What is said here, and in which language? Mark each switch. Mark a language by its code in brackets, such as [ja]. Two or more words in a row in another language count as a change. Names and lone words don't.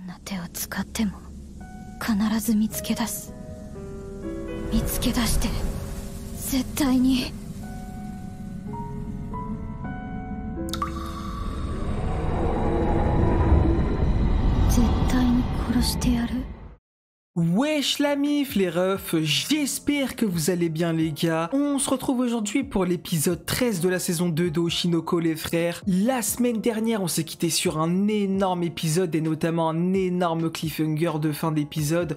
[ja] 手を使っても必ず見つけ出す。見つけ出して絶対に。絶対に殺してやる。 [fr] Wesh la mif les refs, j'espère que vous allez bien les gars. On se retrouve aujourd'hui pour l'épisode 13 de la saison 2 de Oshinoko les frères. La semaine dernière on s'est quitté sur un énorme épisode et notamment un énorme cliffhanger de fin d'épisode.